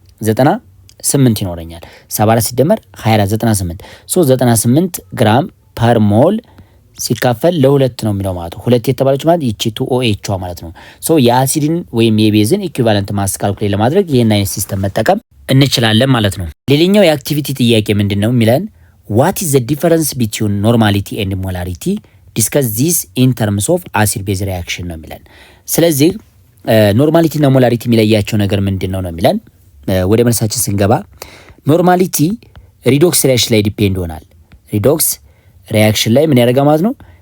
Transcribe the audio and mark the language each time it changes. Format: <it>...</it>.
<am>98 ይኖረኛል። 74 ሲደመር 24 98 ሶ 98 ግራም ፐር ሞል ሲካፈል ለ2 ነው የሚለው ማለት ነው። ሁለት የተባለች ማለት ይቺ 2OH ማለት ነው። ሶ የአሲድን ወይም የቤዝን ኢኩቫለንት ማስ ካልኩሌት ለማድረግ ይሄን አይነት ሲስተም መጠቀም እንችላለን ማለት ነው። ሌላኛው የአክቲቪቲ ጥያቄ ምንድነው የሚለን?</am> <en>what is the difference between normality and molarity? discuss this in terms of acid base reaction</en> <am>ነው የሚለን። ስለዚህ ኖርማሊቲ እና ሞላሪቲ የሚለያቸው ነገር ምንድነው ነው የሚለን። ወደ መልሳችን ስንገባ ኖርማሊቲ ሪዶክስ ሪአክሽን ላይ ዲፔንድ ይሆናል። ሪዶክስ ሪአክሽን ላይ ምን ያደርጋ ማለት ነው?</am>